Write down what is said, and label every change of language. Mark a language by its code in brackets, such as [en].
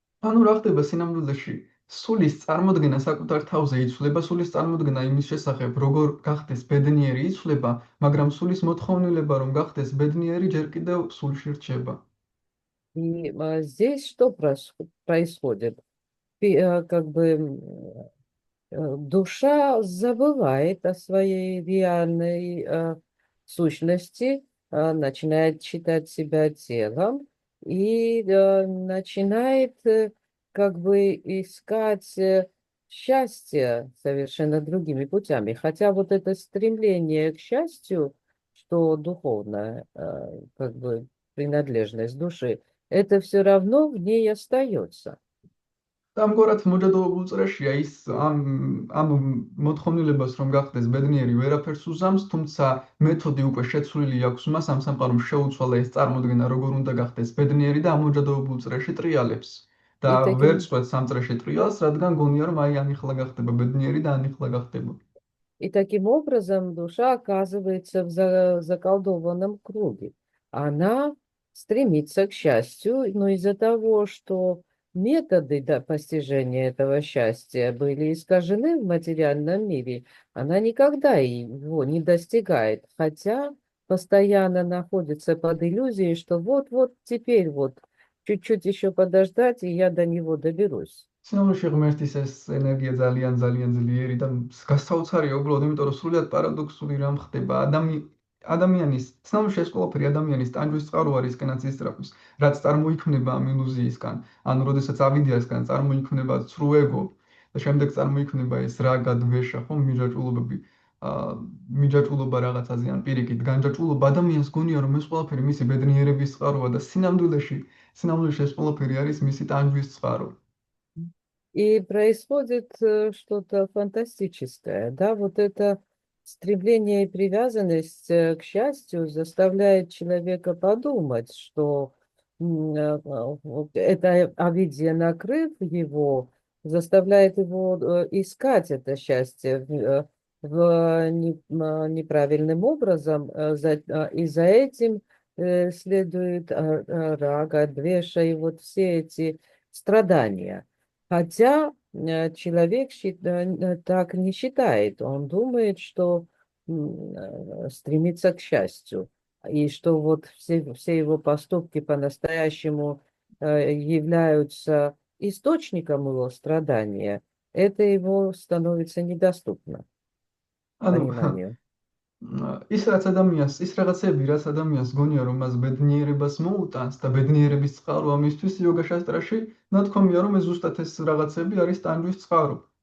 [ka] ანუ რა ხდება სინამდვილეში? სულის წარმოდგენა საკუთარ თავზე იცვლება, სულის წარმოდგენა იმის შესახებ, როგორ გახდეს ბედნიერი იცვლება, მაგრამ სულის მოთხოვნილება, რომ გახდეს ბედნიერი, ჯერ კიდევ სულში რჩება. [ru] И здесь что происходит? Как бы душа забывает о своей реальной сущности, начинает считать себя телом и начинает как бы искать счастье совершенно другими путями. Хотя вот это стремление к счастью, что духовная как бы принадлежность души, это все равно в ней остается. [ka] ამგვარად მოჯადოებულ წრეშია ის ამ მოთხოვნილებას რომ გახდეს ბედნიერი ვერაფერს უზამს, თუმცა მეთოდი უკვე შეცვლილი აქვს მას ამ სამყარომ შეუცვალა ეს წარმოდგენა როგორ უნდა გახდეს ბედნიერი და ამ მოჯადოებულ წრეში ტრიალებს და ვერ წყვეტს ამ წრეში ტრიალს, რადგან გონია რომ აი ამიხლა გახდება ბედნიერი და ამიხლა გახდება. [ru] И таким образом душа оказывается в заколдованном круге. Она стремится к счастью, но из-за того, что методы постижения этого счастья были искажены в материальном мире, она никогда его не достигает, хотя постоянно находится под иллюзией, что вот-вот теперь вот чуть-чуть еще подождать, и я до него доберусь. [ka] სინამდვილეში ღმერთის ეს ენერგია ძალიან ძალიან ძლიერი და გასაოცარია უბრალოდ, იმიტომ რომ სრულიად პარადოქსული რამ ხდება. ადამიანის სინამდვილეში ეს ყველაფერი ადამიანის ტანჯვის წყარო არის კენაც ისწრაფვის, რაც წარმოიქმნება ამ ილუზიისგან. ანუ როდესაც ავიდიასგან წარმოიქმნება ცრუ ეგო და შემდეგ წარმოიქმნება ეს რაგა, დვეშა, ხო, მიჯაჭვულობები, მიჯაჭვულობა რაღაცაზე ან პირიქით, განჯაჭვულობა ადამიანს გონია რომ ეს ყველაფერი მისი ბედნიერების წყაროა და სინამდვილეში ეს ყველაფერი არის მისი ტანჯვის წყარო. [ru] И происходит что-то фантастическое, да, вот это стремление и привязанность к счастью заставляет человека подумать, что вот эта авидия, накрыв его, заставляет его искать это счастье неправильным образом, и за этим следует рага, двеша и вот все эти страдания. Хотя человек так не считает, он думает, что стремится к счастью, и что вот все его поступки по-настоящему являются источником его страдания, это его становится недоступно пониманию. [ka] ის რაღაცები, რაც ადამიანს გონია, რომ მას ბედნიერებას მოუტანს და ბედნიერების წყარო ამისთვის იოგა შასტრაში, ნათქვამია, რომ ეს ზუსტად ეს რაღაცები არის ტანჯვის წყარო.